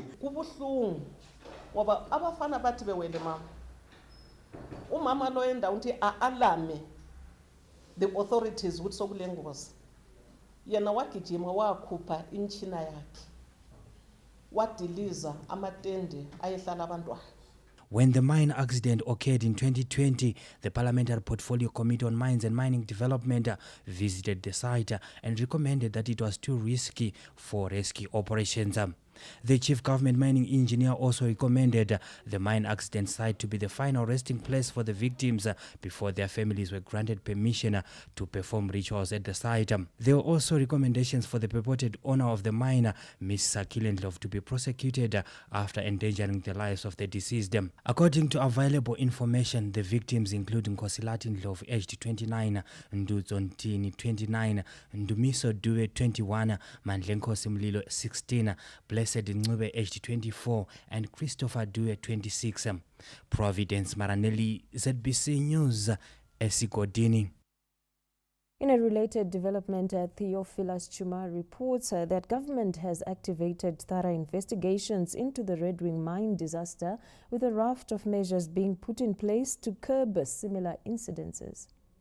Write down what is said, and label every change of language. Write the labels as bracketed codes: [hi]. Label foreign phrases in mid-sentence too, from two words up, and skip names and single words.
[nd] kubuhlungu ngoba abafana bathi bewele mama umama lo enda uthi alame [en] the authorities [nd] ukuthi sokule ngozi yena wagijima wakhupha imtshina yakhe wadiliza amatende ayehlala abantwana. [en] When the mine accident occurred in 2020, the Parliamentary Portfolio Committee on Mines and Mining Development visited the site and recommended that it was too risky for rescue operations. The chief government mining engineer also recommended the mine accident site to be the final resting place for the victims before their families were granted permission to perform rituals at the site. There were also recommendations for the purported owner of the mine, Ms. Sakile Ndlovu, to be prosecuted after endangering the lives of the deceased. According to available information, the victims include Nkosilati Ndlovu, aged 29, Nduzo Ntini, 29, Ndumiso Dube, 21, Mandlenkosi Mlilo, 16, Blessed Ncube, aged 24, and Christopher Due, 26. Providence Maranelli, ZBC News, Esigodini. In a related development, Theophilus Chuma reports that government has activated thorough investigations into the Red Wing mine disaster, with a raft of measures being put in place to curb similar incidences.